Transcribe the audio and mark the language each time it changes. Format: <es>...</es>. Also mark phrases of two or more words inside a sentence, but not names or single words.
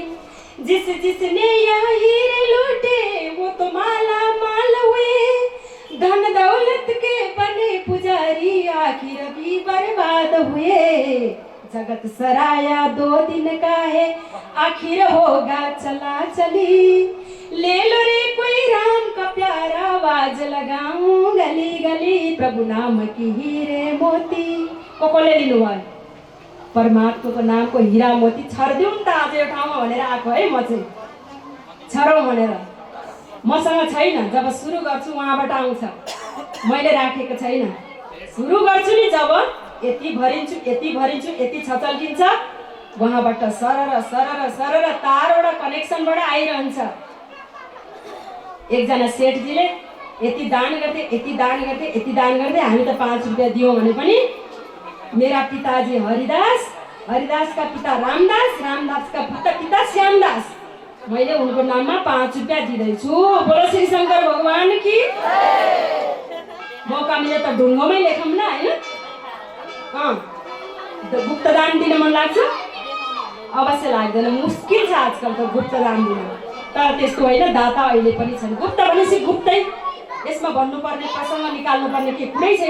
<hi>जिसने यहाँ हीरे लूटे वो तो माला माल हुए, धन दौलत के बने पुजारी आखिर भी बर्बाद हुए। जगत सराया 2 दिन का है, आखिर होगा चला चली, ले लो रे कोई राम का प्यारा आवाज लगाऊं गली गली। प्रभु नाम की हीरे मोती</hi> <ne>कसले लिनुभयो? परमात्माको नामको हिरा मोती छर्दिउँ त आज यो ठाउँमा भनेर आएको है। म चाहिँ छरौँ भनेर मसँग छैन। जब सुरु गर्छु उहाँबाट आउँछ, मैले राखेको छैन। सुरु गर्छु नि जब, यति भरिन्छु यति भरिन्छु यति छचल्किन्छ, उहाँबाट सरर सरर सरर तारवटा कनेक्सनबाट आइरहन्छ। एकजना सेठजीले यति दान गर्थे, यति दान गर्थे, यति दान गर्थे। हामी त 5 रुपियाँ दियौँ भने पनि मेरा पिताजी हरिदासका पिता रामदास, रामदासका पिता श्यामदास, मैले उनको नाममा 5 रुपियाँ दिँदैछु।</ne> <hi>बोलो श्री शङ्कर भगवान की।</hi> <ne>मौका मिले त ढुङ्गोमै लेखौँ न, होइन? गुप्तदान दिन मन लाग्छ? अवश्य लाग्दैन, मुस्किल छ आजकल त गुप्तदान दिन। तर त्यस्तो होइन, दाता अहिले पनि छन्। गुप्त भनेपछि गुप्तै, यसमा भन्नुपर्ने प्रसङ्ग निकाल्नुपर्ने के कुरै छैन।</ne>